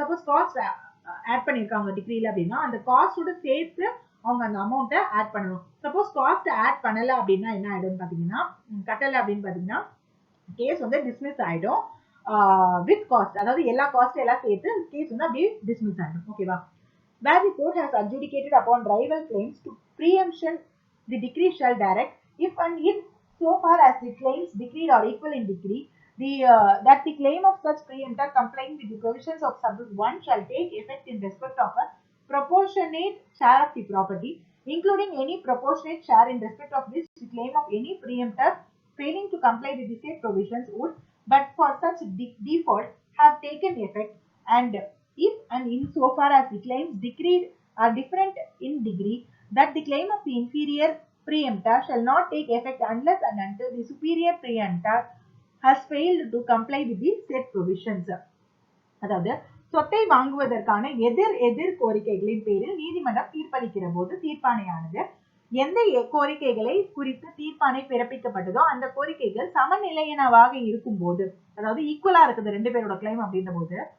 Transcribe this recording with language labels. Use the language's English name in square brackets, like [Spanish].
[Tamil] Suppose cost add பண்ணிருக்காங்க டிகிரியில அப்படின்னா அந்த காஸ்டோட சேர்த்து அவங்க அந்த அமௌண்ட்டை ஆட் பண்ணணும். சப்போஸ் காஸ்ட் ஆட் பண்ணல அப்படின்னா என்ன ஆயிடும் பாத்தீங்கன்னா, கட்டல அப்படின்னு பாத்தீங்கன்னா கேஸ் வந்து டிஸ்மிஸ் ஆயிடும் வித் காஸ்ட், அதாவது எல்லா காஸ்ட் எல்லாம் சேர்த்து கேஸ் வந்து அப்படியே டிஸ்மிஸ் ஆயிடும். [English] ஓகேவா, where the court has adjudicated upon rival claims to preemption, the decree shall direct if and in so far as the claims decreed are equal in degree, that the claim of such preemptor complying with the provisions of subject 1 shall take effect in respect of a proportionate share of the property, including any proportionate share in respect of which the claim of any preemptor failing to comply with the said provisions would, but for such default, have taken effect, and if and in so far as the claims decreed are different in degree, that the claim of the inferior preemptor shall not take effect unless and until the superior preemptor has failed to comply with the said provisions. [Tamil] அதாவது சொத்தை வாங்குவதற்கான எதிர் கோரிக்கைகளின் பேரில் நீதிமன்றம் தீர்ப்பளிக்கிற போது தீர்ப்பாணையானது எந்த கோரிக்கைகளை குறித்து தீர்ப்பாணை பிறப்பிக்கப்பட்டதோ அந்த கோரிக்கைகள் சமநிலையனவாக இருக்கும் போது, அதாவது ஈக்குவலா இருக்குது ரெண்டு பேரோட கிளைம் அப்படின்ற போது,